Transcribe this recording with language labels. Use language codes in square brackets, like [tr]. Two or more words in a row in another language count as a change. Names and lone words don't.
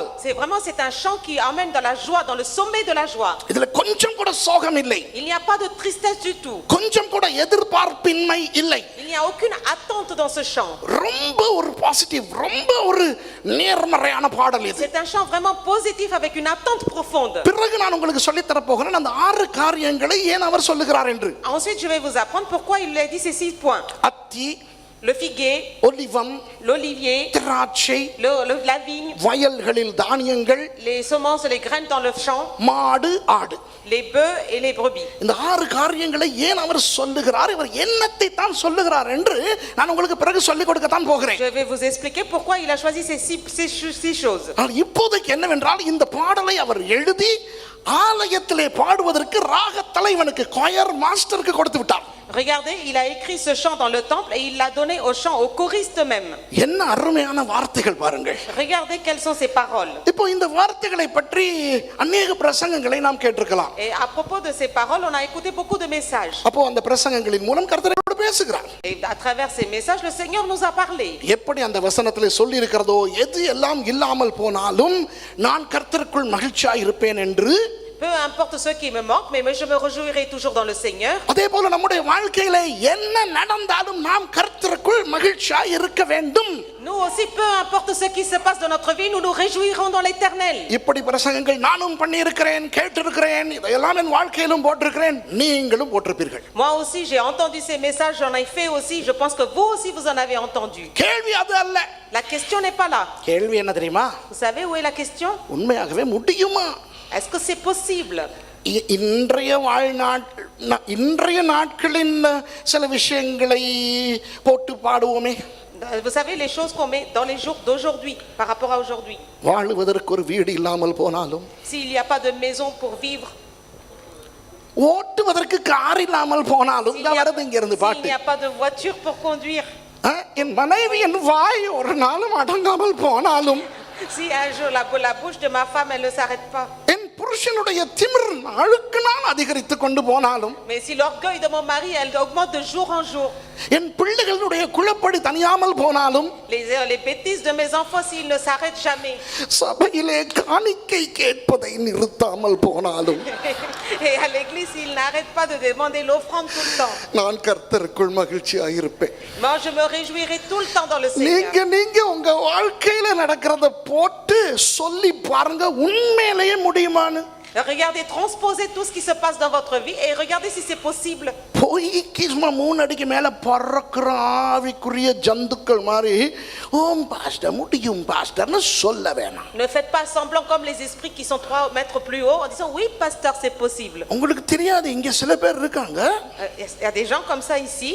[fr] C'est un chant qui emmène dans la joie, dans le sommet de la joie. [ta] இதுல கொஞ்சம் கூட சோகம் இல்லை, [fr] Il n'y a pas de tristesse du tout. [ta] கொஞ்சம் கூட எதிர்பார்ப்பின்மை இல்லை. [fr] Il n'y a aucune attente dans ce chant. [ta] ரொம்ப ஒரு பாசிட்டிவ், ரொம்ப ஒரு நேர்மறையான பாடல் இது. [fr] C'est un chant vraiment positif avec une attente profonde. [ta] பிறகு நான் உங்களுக்கு சொல்லி தர போகிறேன் அந்த 6 காரியங்களை ஏன் அவர் சொல்லுகிறார் என்று. [fr] Ensuite, je vais vous apprendre pourquoi il a dit ces 6 points. [ta] அத்தி, [fr] Le figuier, [ta] ஒலிவம், [fr] l'olivier, [ta] திராட்சை, [fr] la vigne, [ta] வயல்களில் தானியங்கள், [fr] les semences, les graines dans le champ, [ta] மாடு, ஆடு, [fr] les bœufs et les brebis. [ta] இந்த 6 காரியங்களை ஏன் அவர் சொல்லுகிறார், இவர் என்னத்தை தான் சொல்லுகிறார் என்று நான் உங்களுக்கு பிறகு சொல்லிக் கொடுக்கத்தான் போகிறேன். [fr] Je vais vous expliquer pourquoi il a choisi ces six choses. [ta] இப்போதைக்கு என்னவென்றால் இந்த பாடலை அவர் எழுதி ஆலயத்திலே பாடுவதற்கு ராக தலைவனுக்கு, [en] choir master-ukku [ta] கொடுத்து விட்டார். [fr] Regardez, il a écrit ce chant dans le temple et il l'a donné au chant, aux choristes même. [ta] என்ன அருமையான வார்த்தைகள் பாருங்கள். [fr] Regardez quelles sont ces paroles. [ta] இப்போ இந்த வார்த்தைகளை பற்றி அநேக பிரசங்கங்களை நாம் கேட்டிருக்கலாம். [fr] Et à propos de ces paroles, on a écouté beaucoup de messages. [ta] அப்போ அந்த பிரசங்கங்களின் மூலம் கர்த்தரோடு பேசுகிறார். [fr] Et à travers ces messages, le Seigneur nous a parlé. [ta] எப்படி அந்த வசனத்திலே சொல்லி இருக்கிறதோ, எது எல்லாம் இல்லாமல் போனாலும் நான் கர்த்தருக்குள் மகிழ்ச்சியாய் இருப்பேன் என்று. [fr] Peu importe ce qui me manque, mais je me réjouirai toujours dans le Seigneur. [ta] அதே போல நம்முடைய வாழ்க்கையிலே என்ன நடந்தாலும் நாம் கர்த்தருக்குள் மகிழ்ச்சியாய் இருக்க வேண்டும். [fr] Nous aussi, peu importe ce qui se passe dans notre vie, nous nous réjouirons dans l'Éternel. [ta] இப்படி பிரசங்கங்கள் நானும் பண்ணி இருக்கிறேன், கேட்டிருக்கிறேன், இதெல்லாம் என் வாழ்க்கையிலும் போட்டிருக்கிறேன், நீங்களும் போட்டிருப்பீர்கள். [fr] Moi aussi, j'ai entendu ces messages, j'en ai fait aussi. Je pense que vous aussi, vous en avez entendu. [ta] கேள்வி அது அல்ல. [fr] La question n'est pas là. [ta] கேள்வி என்ன தெரியுமா? [fr] Vous savez où est la question? [ta] உண்மையாகவே முடியுமா? [fr] Est-ce que c'est possible? [ta] இன்றைய நாட்களின் சில விஷயங்களை போட்டு பாடுவோமே. [fr] Vous savez les choses qu'on met dans les jours d'aujourd'hui par rapport à aujourd'hui. [ta] வாழுவதற்கு ஒரு வீடு இல்லாமல் போனாலும், [fr] S'il n'y a pas de maison pour vivre, [ta] ஓட்டுவதற்கு கார் இல்லாமல் போனாலும், [fr] s'il [ta] வருது இங்க இருந்து [fr] n'y [ta] பாட்டு. [fr] a pas de voiture pour conduire, [ta] என் மனைவி என் வாய் ஒரு நாளும் அடங்காமல் போனாலும், [fr] si un jour la bouche de ma femme elle ne s'arrête pas, [ta] என் புருஷனுடைய திமிர் நாளுக்கு நாள் அதிகரித்து கொண்டு போனாலும், [fr] mais si l'orgueil de mon mari elle augmente de jour en jour, [ta] என் பிள்ளைகளுடைய குழப்படி தனியாமல் போனாலும் [fr] Les bêtises de mes enfants, s'ils ne s'arrêtent jamais. [ta] சபையிலே காணிக்கை கேட்பதை நிறுத்தாமல் போனாலும் [fr] Et à l'église, s'ils n'arrêtent pas de demander l'offrande tout le temps. [ta] நான் கர்த்தருக்குள் மகிழ்ச்சியாக இருப்பேன். [fr] Moi, je me réjouirai tout le temps dans le [ta] நீங்க [fr] Seigneur. [ta] நீங்க உங்க வாழ்க்கையில நடக்கிறத போட்டு சொல்லி பாருங்க உண்மையிலேயே முடியுமான்னு. [fr] Regardez, transposez tout ce qui se passe dans votre vie et regardez si c'est possible. [ta] பொய்க்கு சும்மா 3 அடிக்கு மேல பறக்கிற ஆவிக்குரிய ஜந்துக்கள் மாதிரி ஓம் பாஸ்டர் முடியும் பாஸ்டர்னு சொல்ல வேணாம். [fr] Ne faites pas semblant comme les esprits qui sont 3 mètres plus haut en disant oui, pasteur, c'est possible. [ta] உங்களுக்கு தெரியாது இங்க சில பேர் இருக்காங்க. [fr] Il y a des gens comme ça ici.